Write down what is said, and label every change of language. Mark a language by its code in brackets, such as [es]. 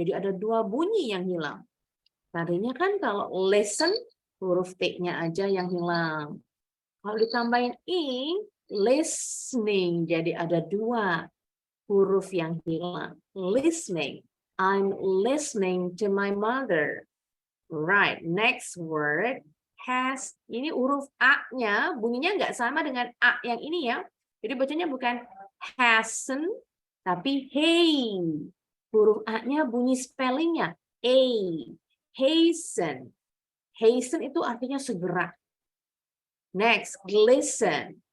[id] Jadi ada dua bunyi yang hilang. Tadinya kan kalau listen, huruf T-nya aja yang hilang. Kalau ditambahin in, listening. Jadi ada dua huruf yang hilang. Listening. [en] I'm listening to my mother. Right. Next word. [id] Has, ini huruf A-nya bunyinya nggak sama dengan A yang ini ya. Jadi bacanya bukan hasten, tapi hey. Huruf A-nya bunyi spellingnya A. Hasten. Hasten itu artinya segera. Next, glisten.